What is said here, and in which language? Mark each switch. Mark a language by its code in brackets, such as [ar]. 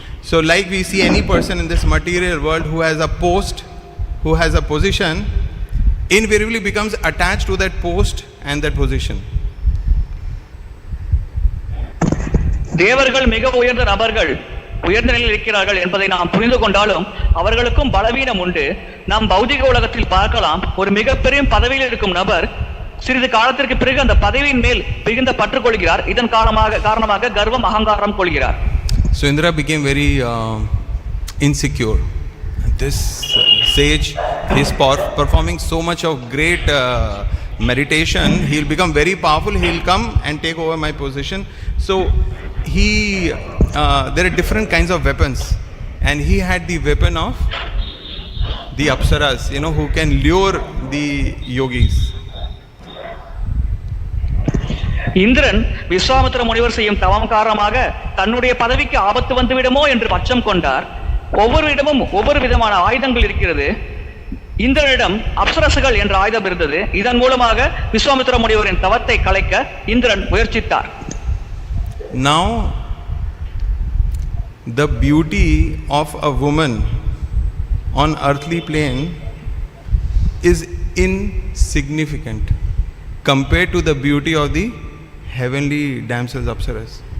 [en] So like we see any person in this material world who has a post, who has a position, invariably becomes attached to that post and that position. [ta] தேவர்கள் மிக உயர்ந்த நபர்கள் உயர்ந்த நிலையில் இருக்கிறார்கள் என்பதை நாம் புரிந்து கொண்டாலும் அவர்களுக்கும் பலவீனம் உண்டு. நாம் பௌதிக உலகத்தில் பார்க்கலாம், ஒரு மிகப்பெரிய பதவியில் இருக்கும் நபர் சிறிது காலத்திற்கு பிறகு அந்த பதவியின் மேல் மிகுந்த பற்று கொள்கிறார். இதன் காரணமாக கர்வம் அகங்காரம் கொள்கிறார். [en] So Indra became very insecure. This sage is performing so much of great meditation, he'll become very powerful, he'll come and take over my position. So there are different kinds of weapons, and he had the weapon of the apsaras, who can lure the yogis. [ta] Indiran Vishwamitra முனிவர் செய்யும் தவம் காரணமாக தன்னுடைய பதவிக்கு ஆபத்து வந்துவிடுமோ என்று அச்சம் கொண்டார். ஒவ்வொரு இடமும் ஒவ்வொரு விதமான ஆயுதங்கள் இருக்கிறது. இந்திரனிடம் அப்சரசுகள் என்ற ஆயுதம் இருந்தது. இதன் மூலமாக விஸ்வாமித்திர முனிவரின் தவத்தை கலைக்க Indiran முயற்சித்தார். [en] Now the beauty of a woman on earthly plane is insignificant compared to the beauty of the heavenly damsels apsaras.